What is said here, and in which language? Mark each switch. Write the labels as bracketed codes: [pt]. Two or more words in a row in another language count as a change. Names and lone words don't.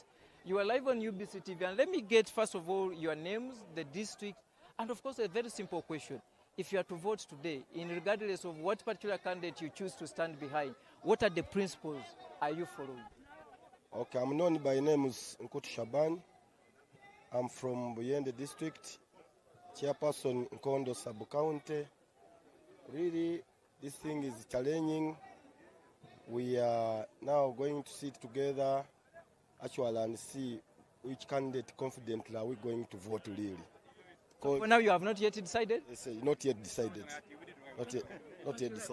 [en] You are live on UBC TV, and let me get, first of all, your names, the district, and of course, a very simple question. If you are to vote today, in regardless of what particular candidate you choose to stand behind, what are the principles are you following? Okay, I'm known by name is Nkutu Shaban. I'm from Buyende district, chairperson Nkondo sub-county. Really, this thing is challenging. We are now going to sit together actually and see which candidate confidently are we going to vote really. For now, you have not yet decided? Yes, not yet decided. Not yet decided.